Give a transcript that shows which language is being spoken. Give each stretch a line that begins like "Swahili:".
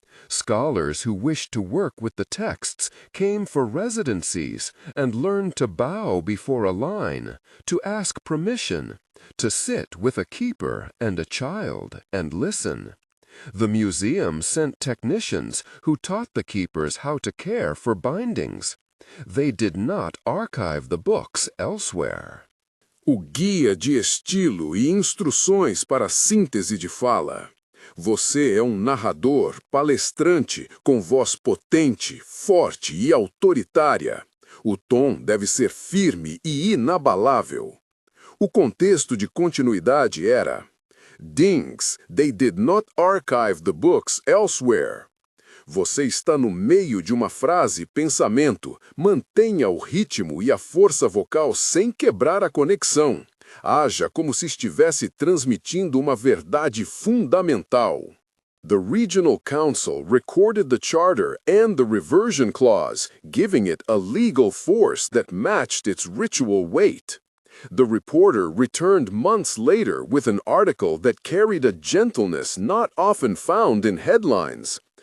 English: Scholars who wished to work with the texts came for residencies and learned to bow before a line, to ask permission, to sit with a keeper and a child and listen. The museum sent technicians who taught the keepers how to care for bindings. They did not archive the books elsewhere.
Portuguese: O guia de estilo e instruções para a síntese de fala. Você é narrador, palestrante, com voz potente, forte e autoritária. O tom deve ser firme e inabalável. O contexto de continuidade era: Dings,
English: they did not archive the books elsewhere.
Portuguese: Você está no meio de uma frase-pensamento. Mantenha o ritmo e a força vocal sem quebrar a conexão. Haja como se estivesse transmitindo uma verdade fundamental.
English: The regional council recorded the charter and the reversion clause, giving it a legal force that matched its ritual weight. The reporter returned months later with an article that carried a gentleness not often found in headlines.